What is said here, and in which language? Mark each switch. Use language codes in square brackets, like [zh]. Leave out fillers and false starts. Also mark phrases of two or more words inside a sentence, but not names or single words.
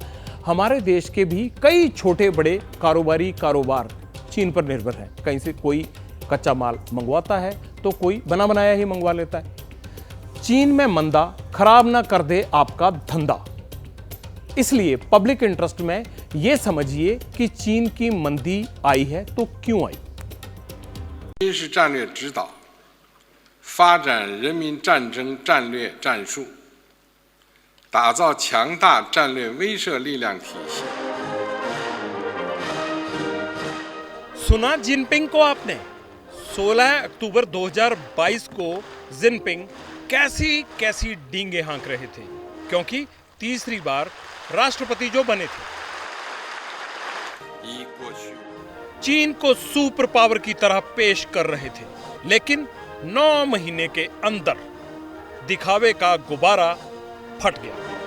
[hi] हमारे देश के भी कई छोटे बड़े कारोबार चीन पर निर्भर है। कहीं से कोई कच्चा माल मंगवाता है तो कोई बना बनाया ही मंगवा लेता है। चीन में मंदा खराब ना कर दे आपका धंधा, इसलिए [en] public interest [hi] में यह समझिए कि चीन की मंदी आई है तो क्यों आई। [zh] 军事战略指导，发展人民战争战略战术，打造强大战略威慑力量体系。 [hi] सुना जिनपिंग को आपने? 16 अक्टूबर 2022 को जिनपिंग कैसी डींगे हाँक रहे थे, क्योंकि तीसरी बार राष्ट्रपति जो बने थे। चीन को [en] super power [hi] की तरह पेश कर रहे थे, लेकिन 9 महीने के अंदर दिखावे का गुब्बारा फट गया।